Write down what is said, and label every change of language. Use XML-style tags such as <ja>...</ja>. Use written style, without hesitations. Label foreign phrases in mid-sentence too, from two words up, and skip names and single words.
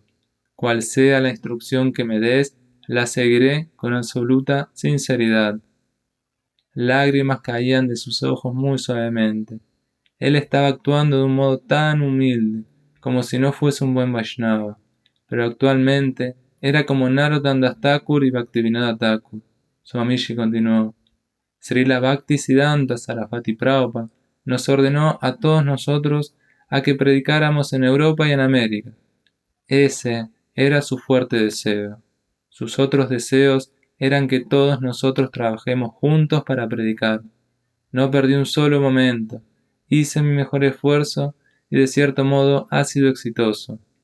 <es>Cual sea la instrucción que me des, la seguiré con absoluta sinceridad. Lágrimas caían de sus ojos muy suavemente. Él estaba actuando de un modo tan humilde, como si no fuese un buen Vaishnava, pero actualmente era como Narottam Das Thakur y Bhaktivinoda Thakur. Swamiji continuó: Srila Bhaktisiddhanta Sarasvati Prabhupada nos ordenó a todos nosotros a que predicáramos en Europa y en América. Ese era su fuerte deseo. Sus otros deseos eran que todos nosotros trabajemos juntos para predicar. No perdí un solo momento. Hice mi mejor esfuerzo y de cierto modo ha sido exitoso.</es>